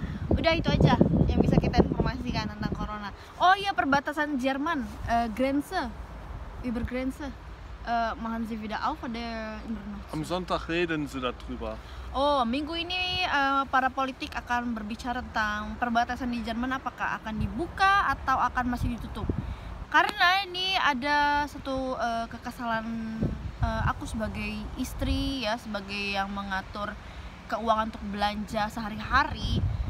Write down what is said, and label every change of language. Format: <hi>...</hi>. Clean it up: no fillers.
<id>Udah itu aja yang bisa kita informasikan tentang corona. Oh iya, perbatasan Jerman,</id> <de>Grenze, über Grenze, machen Sie wieder auf oder Am Sonntag reden sie darüber.</de> <id>Oh, minggu ini para politik akan berbicara tentang perbatasan di Jerman, apakah akan dibuka atau akan masih ditutup. Karena ini ada satu kekesalan aku sebagai istri ya, sebagai yang mengatur keuangan untuk belanja sehari-hari.</id>